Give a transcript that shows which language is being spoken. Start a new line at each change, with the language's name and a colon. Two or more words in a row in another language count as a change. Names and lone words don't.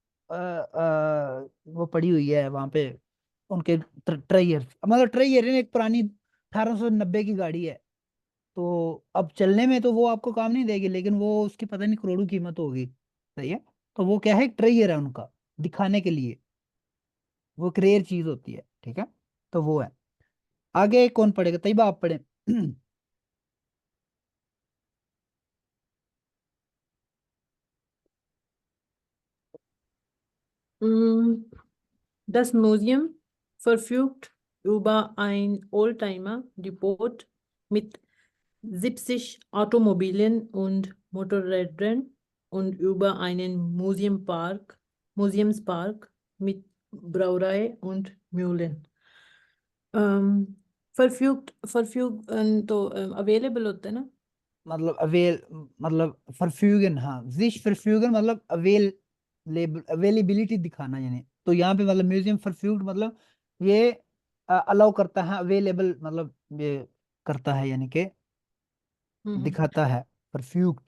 Hindi: वो पड़ी हुई है वहां पे, उनके ट्रेयर, मतलब ट्रेयर एक पुरानी 1890 की गाड़ी है, तो अब चलने में तो वो आपको काम नहीं देगी, लेकिन वो उसकी पता नहीं करोड़ों कीमत होगी, सही है, तो वो क्या है, ट्रेयर है उनका, दिखाने के लिए, वो एक रेयर चीज होती है, ठीक है, तो वो है। आगे कौन पढ़ेगा, तैयबा आप पढ़े।
German: Mm, Das Museum verfügt über ein Oldtimer-Depot mit 70 Automobilen und Motorrädern und über einen Museumspark mit Brauerei und Mühlen.
Hindi: तो अवेलेबल होता है ना। मतलब अवेल, मतलब फरफ्यूगन, हाँ,
German: sich verfügen
Hindi: मतलब अवेल, अवेलेबिलिटी दिखाना, यानी तो यहाँ पे मतलब म्यूजियम फरफ्यूग्ड मतलब ये अलाउ करता है, अवेलेबल मतलब ये करता है, यानी कि दिखाता है, फरफ्यूग्ड।